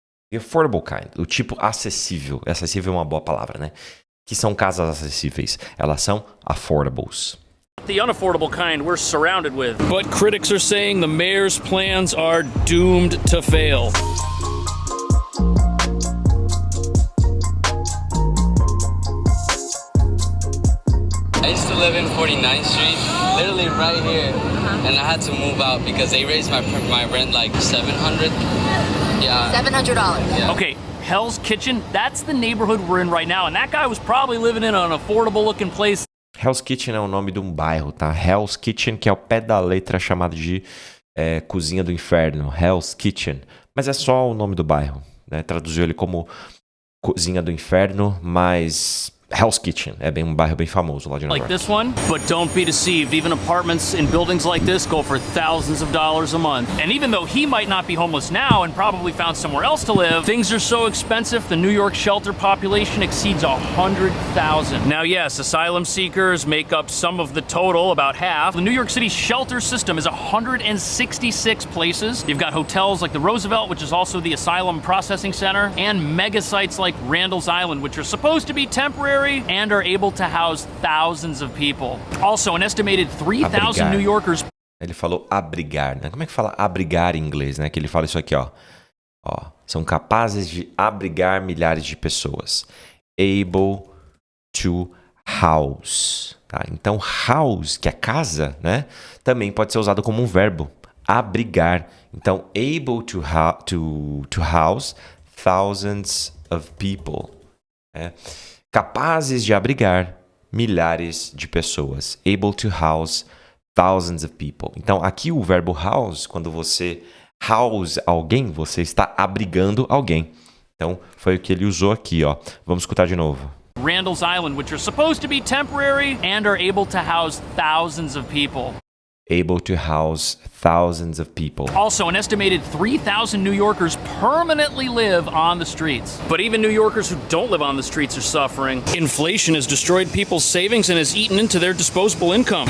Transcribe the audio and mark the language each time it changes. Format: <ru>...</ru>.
<en>The affordable kind,</en> <pt>o tipo acessível. Acessível é uma boa palavra, né? Que são casas acessíveis. Elas são affordables.</pt> <en>the unaffordable kind we're surrounded with. But critics are saying the mayor's plans are doomed to fail. I used to live in 49th Street, literally right here, and I had to move out because they raised my rent like $700. Yeah. $700. Yeah. Okay, Hell's Kitchen, that's the neighborhood we're in right now, and that guy was probably living in an affordable looking place.</en> <pt>Hell's Kitchen é o nome de um bairro, tá? Hell's Kitchen, que é o pé da letra chamado de Cozinha do Inferno. Hell's Kitchen. Mas é só o nome do bairro, né? Traduziu ele como Cozinha do Inferno, mas Hell's Kitchen. É bem um bairro bem famoso lá de Nova</pt> <en>Like</en> <pt>York.</pt> <en>this one, but don't be deceived. Even apartments in buildings like this go for thousands of dollars a month. And even though he might not be homeless now and probably found somewhere else to live, things are so expensive, the New York shelter population exceeds 100,000. Now, yes, asylum seekers make up some of the total, about half. The New York City shelter system is 166 places. You've got hotels like the Roosevelt, which is also the asylum processing center, and mega sites like Randall's Island, which are supposed to be temporary and are able to house thousands of people. Also, an estimated 3,000 New Yorkers.</en> <pt>Ele falou abrigar, né? Como é que fala abrigar em inglês, né? Que ele fala isso aqui, ó. Ó, são capazes de abrigar milhares de pessoas.</pt> <en>Able to house. Tá?</en> <pt>Então, house, que é casa, né? Também pode ser usado como um verbo. Abrigar.</pt> <en>Então, able to house thousands of people. Né?</en> <pt>Capazes de abrigar milhares de pessoas.</pt> <en>Able to house thousands of people.</en> <pt>Então, aqui o verbo house, quando você house alguém, você está abrigando alguém. Então, foi o que ele usou aqui, ó. Vamos escutar de novo.</pt> <en>Randall's Island, which are supposed to be temporary and are able to house thousands of people. Able to house thousands of people. Also, an estimated 3,000 New Yorkers permanently live on the streets. But even New Yorkers who don't live on the streets are suffering. Inflation has destroyed people's savings and has eaten into their disposable income.</en>